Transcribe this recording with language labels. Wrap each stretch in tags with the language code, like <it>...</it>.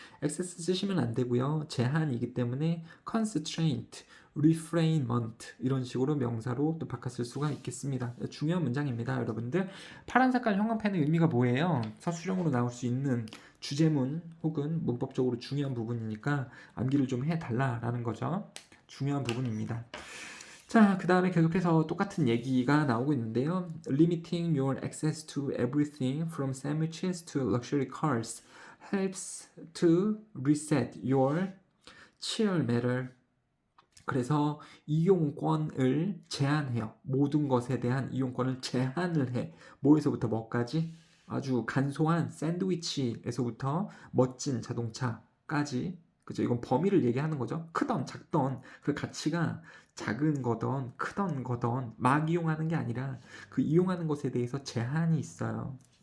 <ko>excess 쓰시면 안 되고요. 제한이기 때문에 constraint, refrainment 이런 식으로 명사로 또 바꿨을 수가 있겠습니다. 중요한 문장입니다. 여러분들 파란 색깔 형광펜의 의미가 뭐예요? 서술형으로 나올 수 있는 주제문 혹은 문법적으로 중요한 부분이니까 암기를 좀 해달라라는 거죠. 중요한 부분입니다. 자, 그 다음에 계속해서 똑같은 얘기가 나오고 있는데요.</ko> <en>Limiting your access to everything from sandwiches to luxury cars helps to reset your chill meter.</en> <ko>그래서 이용권을 제한해요. 모든 것에 대한 이용권을 제한을 해. 뭐에서부터 뭐까지? 아주 간소한 샌드위치에서부터 멋진 자동차까지. 그죠? 이건 범위를 얘기하는 거죠. 크던 작던 그 가치가 작은 거던 크던 거던 막 이용하는 게 아니라 그 이용하는 것에 대해서 제한이 있어요.</ko>